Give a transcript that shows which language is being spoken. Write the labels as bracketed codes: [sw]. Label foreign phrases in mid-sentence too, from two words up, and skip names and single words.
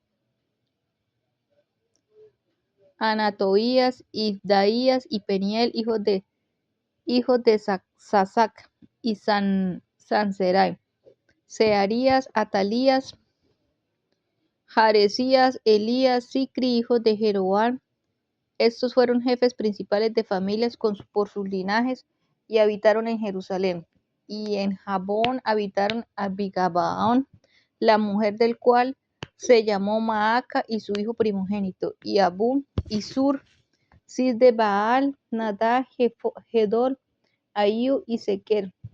[es] Anatoías, Ibdaías y Peniel, hijos de Sasac, y Sanserai, Searías, Atalías, Jaresías, Elías, Sicri, hijos de Jeroboam. Estos fueron jefes principales de familias por sus linajes, y habitaron en Jerusalén. Y en Jabón habitaron Abigabaón, la mujer del cual se llamó Maaca, y su hijo primogénito, y Abú, y Sur, Cis de Baal, Nadá, Gedor, Ahiú y Sequer.